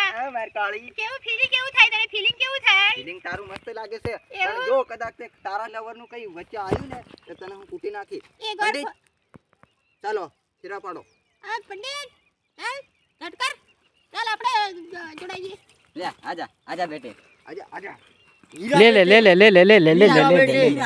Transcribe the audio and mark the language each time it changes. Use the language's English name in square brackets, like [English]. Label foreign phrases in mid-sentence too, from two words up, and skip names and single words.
[Gujarati] હા મારી કાળી કેવું ફીલિંગ કેવું થાય તને ફીલિંગ કેવું થાય ફીલિંગ તારું મસ્ત લાગે છે એવું? પણ જો કદાચ તે તારા લવર નું કઈ વચ્ચે આવ્યું ને તો તને હું કૂટી નાખી એ ગોળ પંડિત ચાલો ફેરા પાડો આ પંડિત ચાલ હટ કર ચાલ આપણે જોડાઈએ [Hindi] ले आजा आजा बेटे आजा आजा ले ले ले ले ले ले ले ले ले ले ले